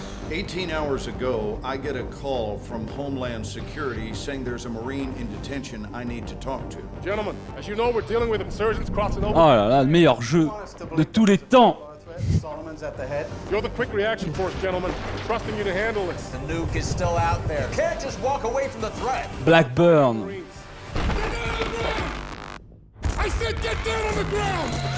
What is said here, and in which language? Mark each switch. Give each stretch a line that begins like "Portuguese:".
English: 18 hours ago, I get a call from Homeland Security saying there's a Marine in detention I need to talk to. Gentlemen, as you know, we're dealing with insurgents crossing over.
French: Oh là là, le meilleur jeu de tous les temps.
English: Solomon's at the head. You're the quick reaction force, gentlemen. Trusting you to handle this. The nuke is still out there. Can't just walk away from the threat. Blackburn. Marines. I said get down on the ground!